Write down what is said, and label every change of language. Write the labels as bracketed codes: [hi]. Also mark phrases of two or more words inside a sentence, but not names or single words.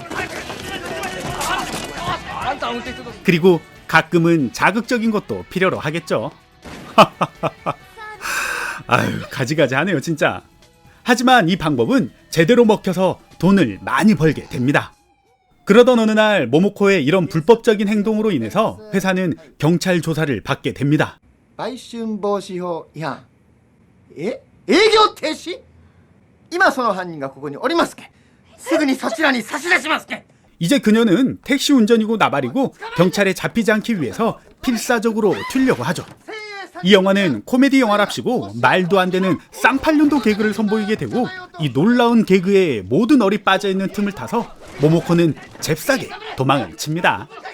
[ko] 그리고 가끔은 자극적인 것도 필요로 하겠죠. 아유, 가지가지 하네요 진짜. 하지만 이 방법은 제대로 먹혀서 돈을 많이 벌게 됩니다. 그러던 어느 날 모모코의 이런 불법적인 행동으로 인해서 회사는 경찰 조사를 받게 됩니다. [ja] 売春防止法違反。営業停止。今その犯人がここにおりますけん。すぐにそちらに差し出しますけん。 [ko] 이제 그녀는 택시 운전이고 나발이고 경찰에 잡히지 않기 위해서 필사적으로 튀려고 하죠. 이 영화는 코미디 영화랍시고 말도 안 되는 쌍팔년도 개그를 선보이게 되고 이 놀라운 개그에 모든 얼이 빠져있는 틈을 타서 모모코는 잽싸게 도망을 칩니다.